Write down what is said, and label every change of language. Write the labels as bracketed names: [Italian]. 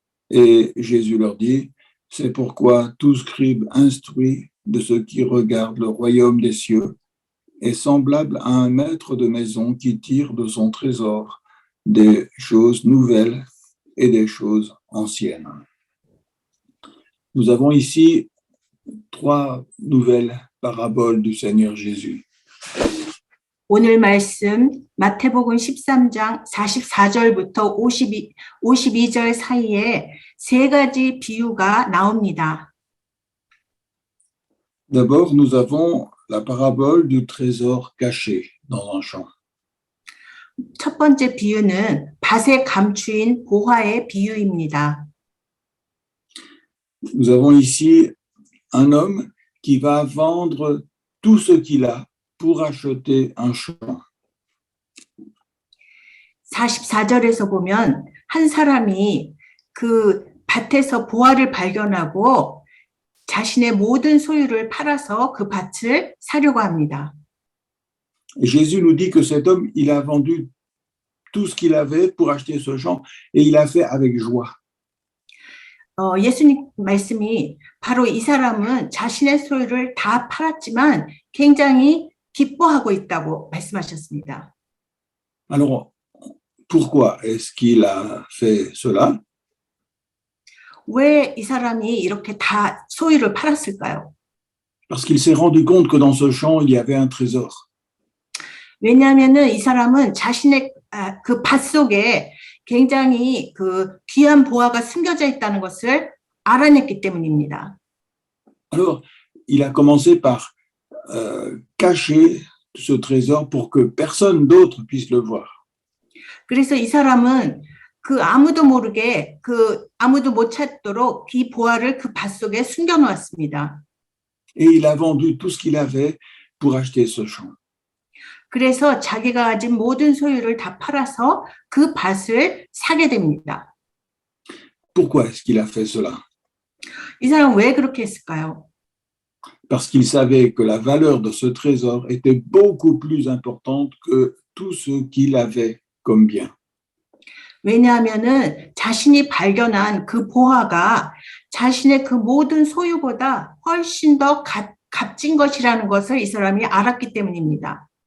[French] Et Jésus leur dit, c'est pourquoi tout scribe instruit de ceux qui regardent le royaume des cieux est semblable à un maître de maison qui tire de son trésor des choses nouvelles et des choses anciennes. Nous avons ici 3 nouvelles paraboles du Seigneur Jésus. [Korean] 오늘 말씀 마태복음 13장 44절부터 52절 사이에 세 가지 비유가 나옵니다. [French] D'abord, nous avons la parabole du trésor caché dans un champ. [Korean] 첫 번째 비유는 밭에 감추인 보화의 비유입니다. [French] Nous avons ici un homme qui va vendre tout ce qu'il a pour acheter un champ. [Korean] 44절에서 보면 한 사람이 그 밭에서 보화를 발견하고 자신의 모든 소유를 팔아서 그 밭을 사려고 합니다. [French] Et Jésus nous dit que cet homme, il a vendu tout ce qu'il avait pour acheter ce champ et il a fait avec joie. [Korean] 예수님 말씀이 바로 이 사람은 자신의 소유를 다 팔았지만 굉장히 기뻐하고 있다고 말씀하셨습니다. [French] Alors, pourquoi est-ce qu'il a fait cela? [Korean] 왜 이 사람이 이렇게 다 소유를 팔았을까요? [French] Parce qu'il s'est rendu compte que dans ce champ, il y avait un trésor. [Korean] 왜냐하면은 이 사람은 자신의 그 밭 속에 굉장히 그 귀한 보화가 숨겨져 있다는 것을 알아냈기 때문입니다. [French] Alors, il a commencé par cacher ce trésor pour que personne d'autre puisse le voir. [Korean] 그래서 이 사람은 그 아무도 모르게 그 아무도 못 찾도록 이 보화를 그 밭 속에 숨겨 놓았습니다. [French] Et il a vendu tout ce qu'il avait pour acheter ce champ. [Korean] 그래서 자기가 가진 모든 소유를 다 팔아서 그 밭을 사게 됩니다. [French] Pourquoi est-ce qu'il a fait cela? [Korean] 이 사람은 왜 그렇게 했을까요? [French] Parce qu'il savait que la valeur de ce trésor était beaucoup plus importante que tout ce qu'il avait comme bien. [Korean] 왜냐하면은 자신이 발견한 그 보화가 자신의 그 모든 소유보다 훨씬 더 값진 것이라는 것을 이 사람이 알았기 때문입니다.